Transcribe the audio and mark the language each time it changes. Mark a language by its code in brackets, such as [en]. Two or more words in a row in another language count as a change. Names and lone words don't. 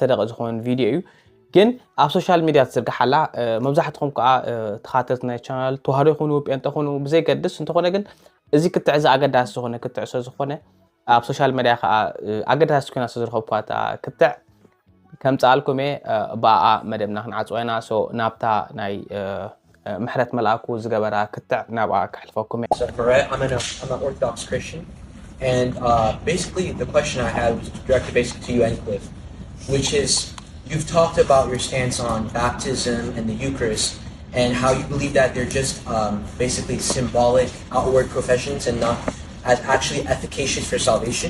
[ti] ደቂቃ ዝኸውን ቪድዮ እዩ ግን ኣብ ሶሻል ሚድያ ትዝርግሓላ መብዛሕትኩም ከዓ ተኻተልቲ ናይ ቻናል ተዋህዶ ይኹኑ ጴንጤ ይኹኑ ብዘይገድስ እንተኾነ ግን እዚ ክትዕ እዚ ኣገዳሲ ዝኾነ ክትዕ ስለዝኾነ ኣብ ሶሻል ሚድያ ከዓ ኣገዳሲ ኮይና ስለዝረኸብኳ ክትዕ ከምፃልኩም ብኣ መደብና ክንዓፅወና ሶ ናብታ ናይ ምሕረት መልአኩ ዝገበራ ክትዕ ናብኣ ክሕልፈኩም [en] I'm an Orthodox Christian and basically the question I had was directed basically to you and Clif, which is you've talked about your stance on baptism and the Eucharist and how you believe that they're just basically symbolic outward professions and not as actually efficacious for salvation.